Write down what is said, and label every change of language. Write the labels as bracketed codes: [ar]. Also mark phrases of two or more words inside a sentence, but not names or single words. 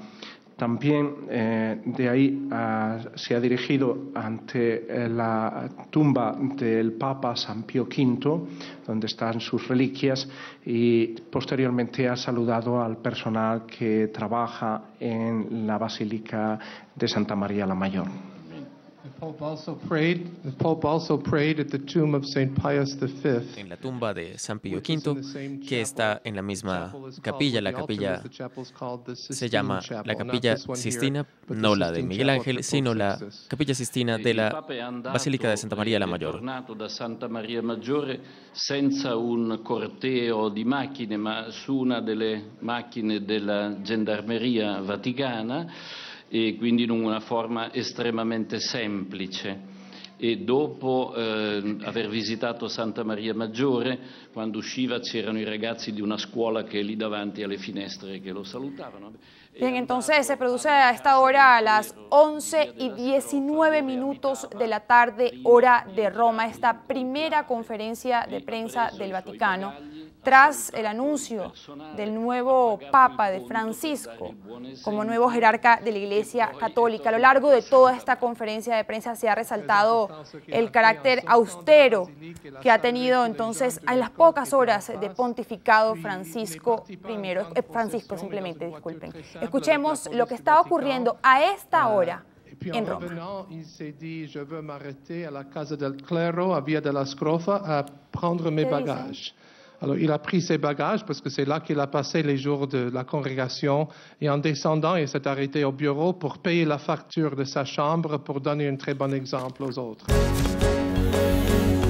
[es] También de ahí se ha dirigido ante la tumba del Papa San Pío V, donde están sus reliquias, y posteriormente ha saludado al personal que trabaja en la Basílica de Santa María la Mayor. [en] The Pope also prayed at the tomb of St. Pius V. [es] En la tumba de San Pío V, que está en la misma capilla. La capilla se llama la Capilla Sistina, no la de Miguel Ángel, sino la Capilla Sistina de la Basílica de Santa María la Mayor. [it] Da Santa Maria Maggiore senza un corteo di macchine, ma su una delle macchine della Gendarmeria Vaticana, e quindi in una forma estremamente semplice. E dopo aver visitato Santa Maria Maggiore, quando usciva c'erano i ragazzi di una scuola che lì davanti alle finestre che lo salutavano. [es] Bien, entonces se produce a esta hora a las 11:19 de la tarde, hora de Roma, esta primera conferencia de prensa del Vaticano, tras el anuncio del nuevo Papa, de Francisco, como nuevo jerarca de la Iglesia Católica. A lo largo de toda esta conferencia de prensa se ha resaltado el carácter austero que ha tenido entonces a las pocas horas de pontificado Francisco simplemente, disculpen. Escuchemos lo que está ocurriendo a esta hora en Roma. [fr] Il s'est dit, je veux m'arrêter à la Casa del Clero, à Via della Scrofa, à prendre mes bagages. Alors, il a pris ses bagages parce que c'est là qu'il a passé les jours de la congrégation. Et en descendant, il s'est arrêté au bureau pour payer la facture de sa chambre pour donner un très bon exemple aux autres.